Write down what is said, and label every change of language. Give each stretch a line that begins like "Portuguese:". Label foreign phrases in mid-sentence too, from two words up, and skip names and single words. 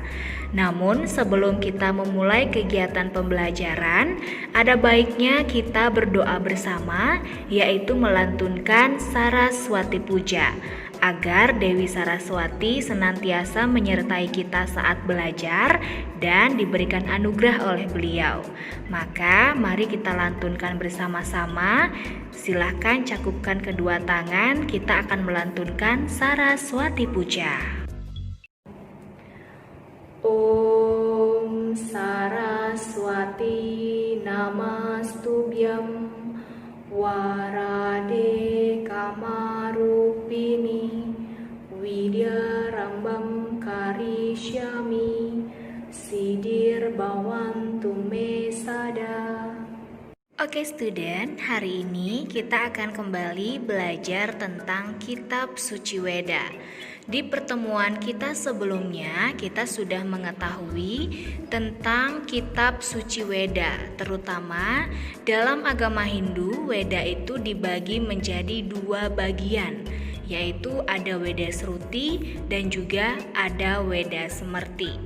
Indonesian: Namun sebelum kita memulai kegiatan pembelajaran, ada baiknya kita berdoa bersama, yaitu melantunkan Saraswati Puja, agar Dewi Saraswati senantiasa menyertai kita saat belajar dan diberikan anugerah oleh beliau. Maka mari kita lantunkan bersama-sama. Silahkan cakupkan kedua tangan, kita akan melantunkan Saraswati Puja.
Sanskrit: Om Saraswati Namastubhyam Warade Kamarupini Widyarambam Karishyami Sidir Bhavantu Me Sada.
Indonesian: Oke student, hari ini kita akan kembali belajar tentang Kitab Suci Weda. Di pertemuan kita sebelumnya, kita sudah mengetahui tentang Kitab Suci Weda. Terutama dalam agama Hindu, Weda itu dibagi menjadi dua bagian, yaitu ada Weda Sruti dan juga ada Weda Semerti.